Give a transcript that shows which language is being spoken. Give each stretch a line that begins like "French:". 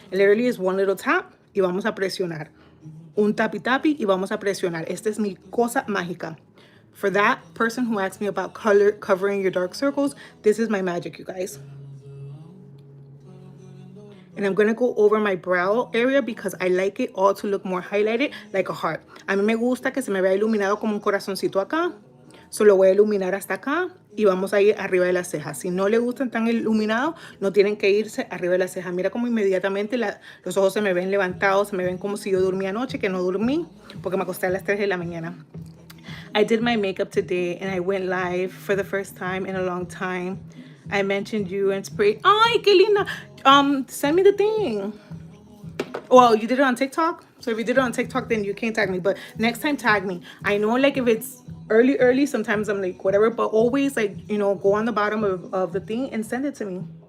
English: It literally is one little tap
Spanish: y vamos a presionar. Un tapi tapi y vamos a presionar. Esta es mi cosa mágica.
English: For that person who asked me about color covering your dark circles, this is my magic, you guys. And I'm going to go over my brow area because I like it all to look more highlighted, like a heart.
Spanish: A mí me gusta que se me vea iluminado como un corazoncito acá. Solo voy a iluminar hasta acá y vamos a ir arriba de las cejas. Si no le gustan tan iluminados, no tienen que irse arriba de las cejas. Mira como inmediatamente los ojos se me ven levantados, se me ven como si yo dormía anoche, que no dormí, porque me acosté a las 3 de la mañana.
English: I did my makeup today and I went live for the first time in a long time. I mentioned you and sprayed.
Spanish: Ay, qué linda.
English: Send me the thing. Well, you did it on TikTok. So if you did it on TikTok, then you can't tag me. But next time, tag me. I know, like, if it's early, sometimes I'm like, whatever. But always, like, you know, go on the bottom of the thing and send it to me.